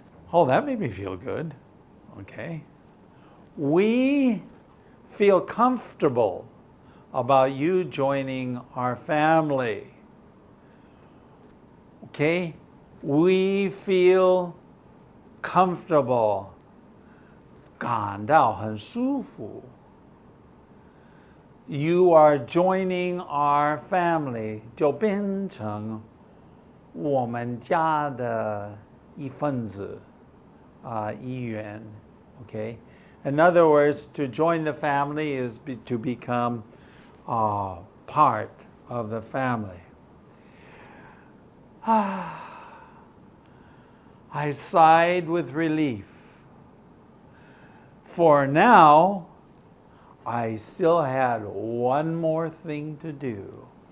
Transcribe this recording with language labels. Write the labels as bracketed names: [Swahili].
[English] Oh, that made me feel good. Okay. We feel comfortable about you joining our family. Okay? We feel comfortable. [Chinese] 感到很舒服. [English] You are joining our family. [Chinese] 就变成我们家的一份子, 一员. [English] Okay? In other words, to join the family is to become part of the family. I sighed with relief. For now, I still had one more thing to do.